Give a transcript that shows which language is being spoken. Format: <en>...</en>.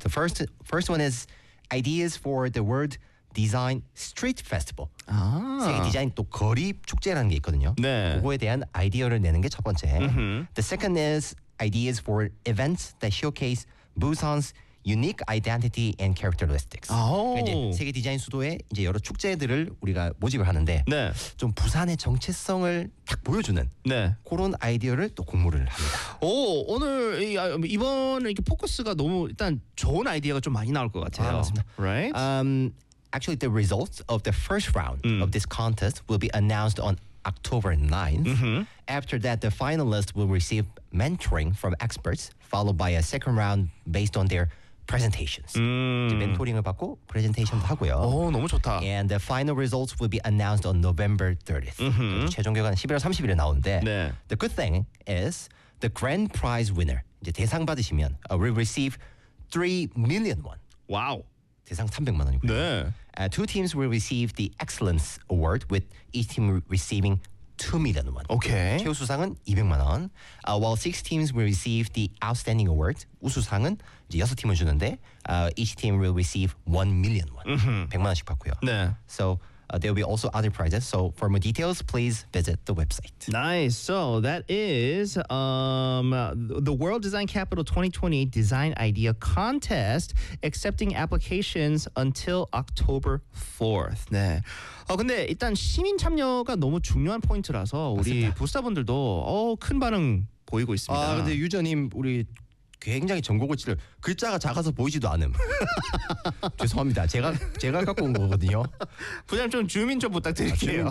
<en>The first one is ideas for the Word Design Street Festival.</en> <ko>세계 디자인 또 거리 축제라는 게 있거든요. 네. 그거에 대한 아이디어를 내는 게 첫 번째. Mm-hmm.</ko> <en>The second is ideas for events that showcase Busan's unique identity and characteristics.</en> <ko>그러니까 이제 세계 디자인 수도에 이제 여러 축제들을 우리가 모집을 하는데 네. 좀 부산의 정체성을 딱 보여주는 네. 그런 아이디어를 또 공모를 합니다. 오, 오늘 이번 이렇게 포커스가 너무 일단 좋은 아이디어가 좀 많이 나올 것 같아요. 아, 맞습니다.</ko> <en>Right? Actually, the results of the first round of this contest will be announced on October 9th. Mm-hmm. After that, the finalists will receive mentoring from experts, followed by a second round based on their presentations.</en> <ko>멘토링을 받고 프레젠테이션도 하고요. 오, 너무 좋다.</ko> <en>And the final results will be announced on November 30th. Mm-hmm.</en> <ko>최종 결과는 11월 30일에 나오는데 네.</ko> <en>The good thing is the grand prize winner,</en> <ko>이제 대상 받으시면</ko> <en>will receive 3 million won. Wow.</en> <ko>대상 300만 원이고요. 네.</ko> <en>Two teams will receive the excellence award with each team receiving 2 million won. Okay.</en> <ko>최우수상은 200만 원.</ko> <en>While six teams will receive the outstanding award,</en> <ko>우수상은 이제 여섯 팀을 주는데</ko> <en>each team will receive 1 million won. Mm-hmm.</en> <ko>100만 원씩 받고요. 네.</ko> <en>So there will be also other prizes. So for more details, please visit the website. Nice. So that is the World Design Capital 2020 Design Idea Contest, accepting applications until October 4th.</en> <ko>네. 근데 일단 시민 참여가 너무 중요한 포인트라서 우리 부스타분들도 큰 반응 보이고 있습니다. 아, 근데 유저님 우리 굉장히 전고고치를 글자가 작아서 보이지도 않음. 죄송합니다. 제가 갖고 온 거거든요. 부장님 좀 줌인 좀 부탁드릴게요.</ko>